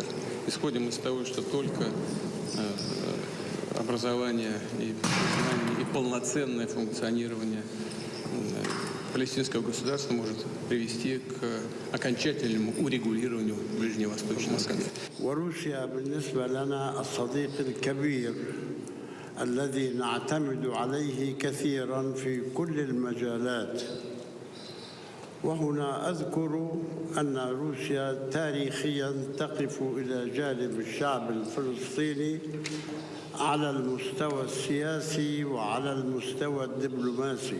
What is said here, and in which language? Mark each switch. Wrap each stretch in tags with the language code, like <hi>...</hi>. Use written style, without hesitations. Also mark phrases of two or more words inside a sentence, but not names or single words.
<ru>Исходим из того, что только образование и признание, и полноценное функционирование палестинского государства может привести к окончательному урегулированию ближневосточного конфликта.</ru> <ar>وروسيا بالنسبة لنا الصديق الكبير الذي نعتمد عليه كثيرا في كل المجالات. وهنا أذكر أن روسيا تاريخيا تقف إلى جانب الشعب الفلسطيني على المستوى السياسي وعلى المستوى الدبلوماسي.</ar>